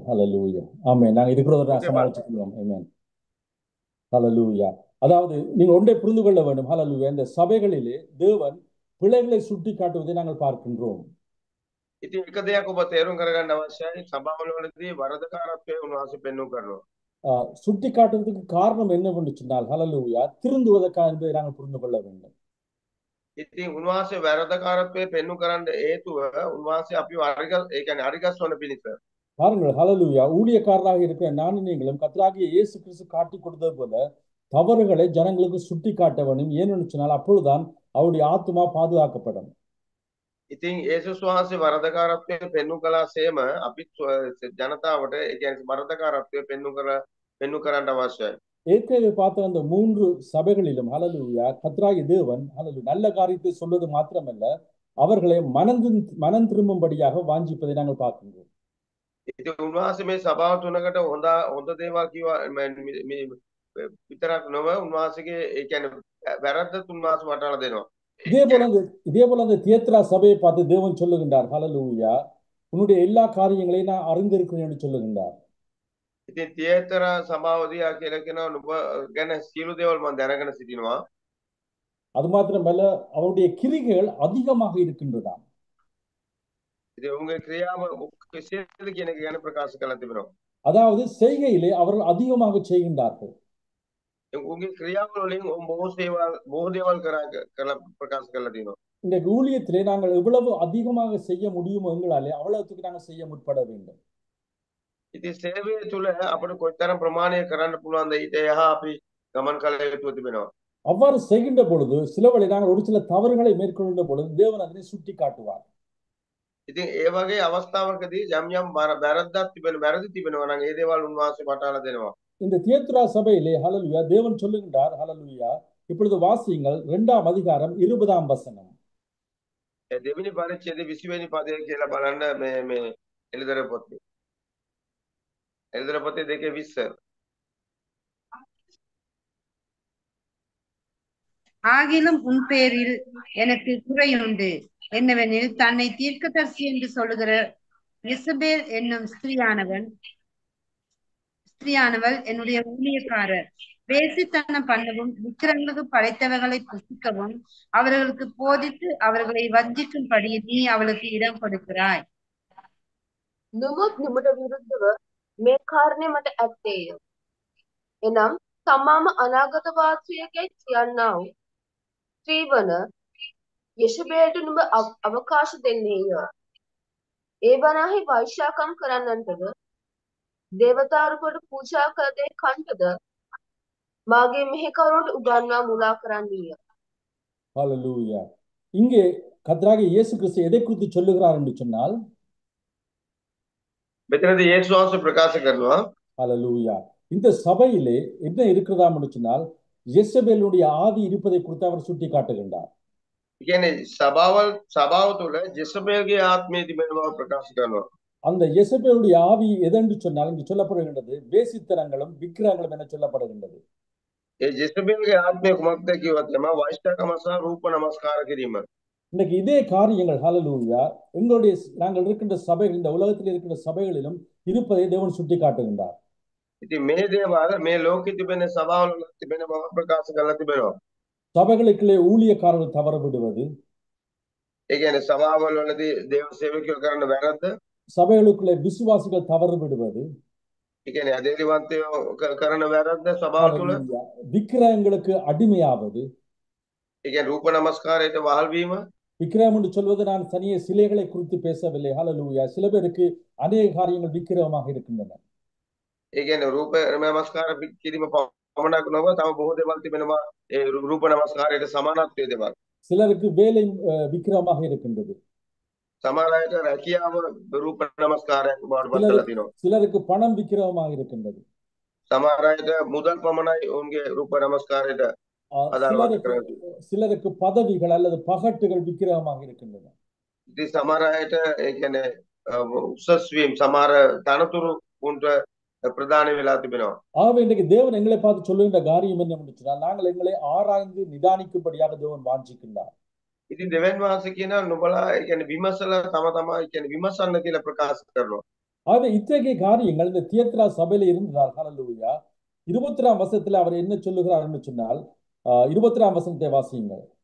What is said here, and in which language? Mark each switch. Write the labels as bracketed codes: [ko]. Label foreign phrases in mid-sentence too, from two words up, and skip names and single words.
[ta] ஹalleluya ஆமென். நாங்க இதுக்குள்ள சமாளிச்சுக்கலாம். ஆமென். ஹalleluya. அதாவது நீங்க ஒன்றை புரிந்து கொள்ள வேண்டும். ஹalleluya. இந்த சபைகளிலே தேவன் பிழைகளை சுட்டி காட்டுவதை நாங்கள் பார்க்கின்றோம். [si] ඉතින් එක දෙයක් ඔබ තේරුම් කරගන්න අවශ්‍යයි. සභාවලවලදී වරදකාරත්වය උන්වහන්සේ පෙන්වු කරනවා. [ta] சுட்டி காட்டுவதற்கு காரணம் என்னவென்று சொன்னால் ஹalleluya திருந்துவதற்காக என்பதை நாங்கள் புரிந்து கொள்ள வேண்டும். [si] ඉතින් උන්වහන්සේ වැරදකාරත්වය පෙන්වු කරන්න හේතුව උන්වහන්සේ අපිව ඒ කියන්නේ අරිගස් වන පිණිස. [ta] பாருங்கள் ஹalleluya ஊழியக்காரராக இருக்கிற நானும் நீங்களும் கர்த்தராகிய இயேசு கிறிஸ்து காட்டி கொடுத்தது போல தவறுகளை ஜனங்களுக்கு சுட்டி காட்ட வேண்டும். ஏன்னு சொன்னால் அப்பொழுதுதான் அவருடைய ஆத்மா பாதுகாக்கப்படும். [si] ඉතින් යේසුස් වහන්සේ වරදකාරත්වය පෙන්වු කළාසේම අපි ජනතාවට ඒ කියන්නේ වරදකාරත්වය පෙන්වු කරන්න අවශ්‍යයි. [ta] ஏற்கனவே பார்த்த அந்த 3 சபைகளிலும் ஹalleluya கர்த்தராகிய தேவன் ஹalleluya நல்ல காரியத்தை சொல்வது மாத்திரமல்ல அவர்களை மனம் திரும்பும்படியாக வாஞ்சிப்பதை நாங்கள் பார்க்கின்றோம். [si] ඉතින් උන්වහන්සේ මේ සභාව තුනකට හොඳ දේවල් කිව්වා විතරක් නොව උන්වහන්සේගේ ඒ කියන්නේ වැරද්ද උන්වහන්සේ වටහලා දෙනවා. [ta] இதே போல அந்த தியத்ரா சபையை பார்த்து தேவன் சொல்லுகின்றார் ஹalleluya உன்னுடைய எல்லா காரியங்களையும் நான் அறிந்திருக்கிறேன் என்று சொல்லுகின்றார். [si] ඉතින් තියේතර සභාව දිහා කියලා කියනවා නුඹ ගැන සියලු දේවල් මම දැනගෙන සිටිනවා. [ta] அது மாத்திரமல்ல அவருடைய கிரிகைகள் அதிகமாக இருக்கின்றதாம். [si] ඉතින් උන්ගේ ක්‍රියාව කෙසේද කියන එක ගැන ප්‍රකාශ කරලා තිබෙනවා. [ta] அதாவது செய்கையிலே அவர்கள் அதிகமாக செய்கின்றார்கள். [si] උන්ගේ ක්‍රියාවල වලින් බොහෝ දේවල් කරලා ප්‍රකාශ කරලා තියෙනවා. [ta] இந்த ஊழியத்திலே நாங்கள் எவ்வளவு அதிகமாக செய்ய முடியுமோ எங்களாலே அவ்வளவுக்கு நாங்கள் செய்ய முற்பட வேண்டும். [si] ඉතින් සේවය තුළ අපිට කොයිතරම් ප්‍රමාණයක් කරන්න පුළුවන්ද ඊට එහා අපි ගමන් කළ යුතු තිබෙනවා. [ta] அவ்வாறு செய்கின்ற பொழுது சிலவழி நாங்கள் ஒரு சில தவறுகளை மேற்கொள்கின்ற பொழுது தேவன் அதனை சுட்டி காட்டுவார். [si] ඉතින් ඒ වගේ අවස්ථාවකදී යම් වැරදි තිබෙනවා නම් ඒ දේවල් උන්වහන්සේ වටහලා දෙනවා. [ta] இந்த தியேத்ரா சபையிலே ஹalleluya தேவன் சொல்லுகின்றார் ஹalleluya இப்பொழுது வாசியுங்கள் 2ஆம் அதிகாரம் 20ஆம் வசனம். [si] දෙවෙනි පරිච්ඡේදයේ 20 වෙනි පදය කියලා බලන්න මේ එළිදර පොතේ. එළිදර පොතේ 2:20. [ta] ஆகிலும் உன் பேரில் எனக்கு குறையுண்டு, என்னவெனில் தன்னை தீர்க்கதரிசி என்று சொல்லுகிற இசபேல் என்னும் ஸ்திரீயானவள் என்னுடைய ஊழியக்காரர். வேசித்தனம் பண்ணவும் விக்கிரங்களுக்கு படைத்தவர்களை புசிக்கவும் அவர்களுக்கு போதித்து அவர்களை வஞ்சிக்கும்படி நீ அவளுக்கு இடம் கொடுக்கிறாய். [si] නමුත් නුඹට විරුද්ධව මේ කාරණය මට ඇත්තේය. එනම් තමාම අනාගත වාසයකයි කියන්නා වූ ස්ත්‍රීවන යෙෂබේලට නුඹ අවකාශ දෙන්නේය. ඒ වනාහි වෛශ්‍යාකම් කරන්නන්ටද දේවතාවරුන්ට පූජා කළ දේ කන්ටද මාගේ මෙහෙකවරුන්ට උගන්වා මුලා කරන්නීය. [ta] ஹalleluya இங்கே கர்த்தராகிய இயேசு கிறிஸ்து எதை குறித்து சொல்லுகிறார் என்று சொன்னால் [si] මෙතනදී යේසුස් වහන්සේ ප්‍රකාශ කරනවා [ta] ஹalleluya இந்த சபையிலே என்ன இருக்கிறதாம் என்று சொன்னால் யெசபேலுடைய ஆவி இருப்பதை குறித்து அவர் சுட்டி காட்டுகின்றார். [si] කියන්නේ සභාව තුළ ජෙසබේල්ගේ ආත්මය තිබෙන බව ප්‍රකාශ කරනවා. [ta] அந்த யெசபேலுடைய ஆவி எதென்று சொன்னால் இங்கு சொல்லப்படுகின்றது வேசித்தனங்களும் விக்கிரகங்களும் என சொல்லப்படுகின்றது. [si] ඒ ජෙසබේල්ගේ ආත්මය කුමක්ද කිව්වොත් තමයි වෛශ්‍යාකම සහ රූප නමස්කාර කිරීම. [ta] இன்னைக்கு இதே காரியங்கள் ஹalleluya எங்களுடைய நாங்கள் இருக்கின்ற சபைகள் இந்த உலகத்தில் இருக்கின்ற சபைகளிலும் இருப்பதை தேவன் சுட்டி காட்டுகின்றார். [si] ඉතින් මේ දේවල් මේ ලෝකෙ තිබෙන සභාවල තිබෙන බව ප්‍රකාශ කරලා තිබෙනවා. [ta] சபைகளுக்குள்ளே ஊழியக்காரர்கள் தவறு விடுவது, [si] ඒ කියන්නේ සභාවල වලදී දේව සේවකයෝ කරන වැරද්ද, [ta] சபைகளுக்குள்ளே விசுவாசிகள் தவறு விடுவது, [si] ඒ කියන්නේ අධේරිවන්තයෝ කරන වැරද්ද සභාව තුළ, [ta] ஹalleluya விக்கிரகங்களுக்கு அடிமையாவது. [si] ඒ කියන්නේ රූප නමස්කාරයට වහල් වීම, [ta] விக்கிரகம் என்று சொல்வது நான் தனியே சிலைகளை குறித்து பேசவில்லை. ஹalleluya சில பேருக்கு அநேக காரியங்கள் விக்கிரகமாக இருக்கின்றன. [si] ඒ කියන්නේ රූප නමස්කාර කිරීම පමණක් නොව තව බොහෝ දේවල් තිබෙනවා ඒ රූප නමස්කාරයට සමානත්වයේ දේවල්. [ta] சிலருக்கு வேலை விக்கிரகமாக இருக்கின்றது. [si] සමහර අයට රැකියාව රූප නමස්කාරයක් බවට පත් කරලා තිනවා. [ta] சிலருக்கு பணம் விக்கிரகமாக இருக்கின்றது. [si] සමහර අයට මුදල් පමණයි ඔවුන්ගේ රූප නමස්කාරයට අදාළව කරන්නේ. [ta] சிலருக்கு பதவிகள் அல்லது பகட்டுகள் விக்கிரகமாக இருக்கின்றன. [si] ඉතින් සමහර අයට ඒ කියන්නේ උසස් වීම සමහර තනතුරු උන්ට ප්‍රදාන වෙලා තිබෙනවා. [ta] ஆகவே இன்றைக்கு தேவன் எங்களை பார்த்து சொல்லுகின்ற காரியம் என்னவென்று சொன்னால், நாங்கள் எங்களை ஆராய்ந்து நிதானிக்கும்படியாக தேவன் வாஞ்சிக்கின்றார். [si] ඉතින් දෙවන් වහන්සේ කියනවා නුඹලා ඒ කියන්නේ විමසලා තම තමා ඒ කියන්නේ විමසන්න කියලා ප්‍රකාශ කරනවා. [ta] ஆகவே இத்தகைய காரியங்கள் இந்த தியத்ரா சபையில இருந்தால் ஹalleluya 21ஆம் வசனத்தில் அவர் என்ன சொல்லுகிறார் என்று சொன்னால் 21ஆம் வசனத்தை வாசியுங்கள்.